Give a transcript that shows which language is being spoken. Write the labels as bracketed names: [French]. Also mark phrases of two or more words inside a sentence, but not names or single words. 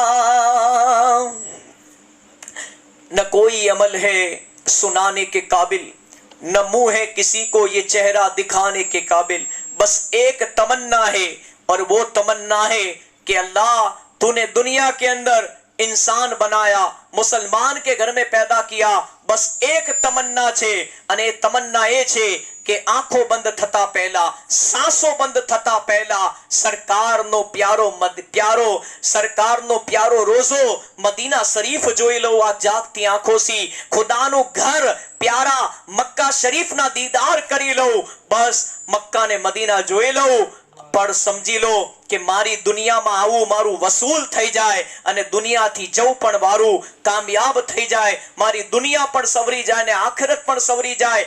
[Urdu] نہ کوئی عمل ہے سنانے کے قابل، نہ منہ ہے کسی کو یہ چہرہ دکھانے کے قابل، بس ایک تمنا ہے اور وہ تمنا ہے کہ اللہ تو نے دنیا کے اندر انسان بنایا، مسلمان کے گھر میں پیدا کیا، بس ایک تمنا چھے [Gujarati] અને તમન્ના એ છે કે આંખો બંધ થતા પહેલા, સાંસો બંધ થતા પહેલા સરકારનો પ્યારો રોઝો મદીના શરીફ જોઈ લો આ જાગતી આંખોથી, ખુદાનું ઘર પ્યારા મક્કા શરીફના દીદાર કરી લો, બસ મક્કા ને મદીના જોઈ લો પણ સમજી લો કે મારી દુનિયામાં આવું મારું વસૂલ થઈ જાય અને દુનિયાથી જવું પણ મારું કામયાબ થઈ જાય, મારી દુનિયા પણ સવરી જાય ને આખિરત પણ સવરી જાય।